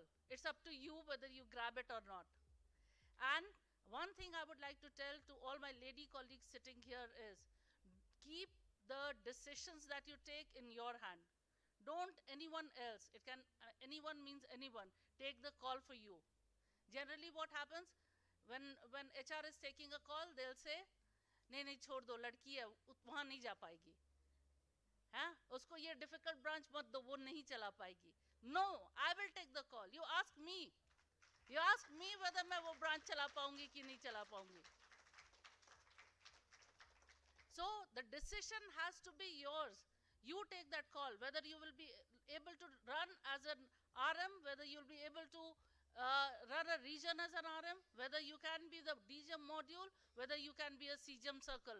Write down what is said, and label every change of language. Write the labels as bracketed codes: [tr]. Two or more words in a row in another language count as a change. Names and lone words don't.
[en] It's up to you whether you grab it or not. And one thing I would like to tell to all my lady colleagues sitting here is, keep the decisions that you take in your hand. Don't anyone else, it can, anyone means anyone, take the call for you. Generally what happens, when HR is taking a call, they'll say, [hi] नहीं नहीं छोड़ दो, लड़की है, वहाँ नहीं जा पाएगी. हाँ, उसको ये [en] difficult branch [hi] मत दो, वो नहीं चला पाएगी. [en] No, I will take the call. You ask me. You ask me whether [hi] मैं वो branch चला पाऊंगी कि नहीं चला पाऊंगी. [en] So the decision has to be yours. You take that call, whether you will be able to run as an RM, whether you'll be able to run a region as an RM, whether you can be the DGM module, whether you can be a CGM circle.